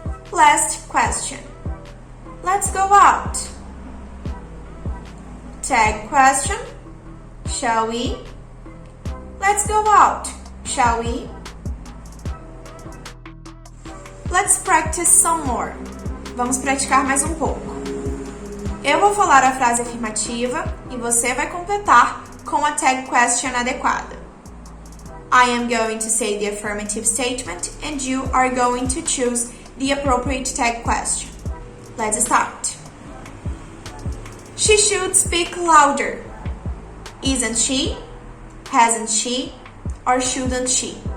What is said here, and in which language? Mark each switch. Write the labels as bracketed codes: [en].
[en] Last question. Let's go out. Tag question, shall we? Let's go out, shall we? Let's practice some more. [pt] Vamos praticar mais um pouco. Eu vou falar a frase afirmativa e você vai completar com a tag question adequada. [en] I am going to say the affirmative statement and you are going to choose the appropriate tag question. Let's start. She should speak louder. Isn't she? Hasn't she? Or shouldn't she?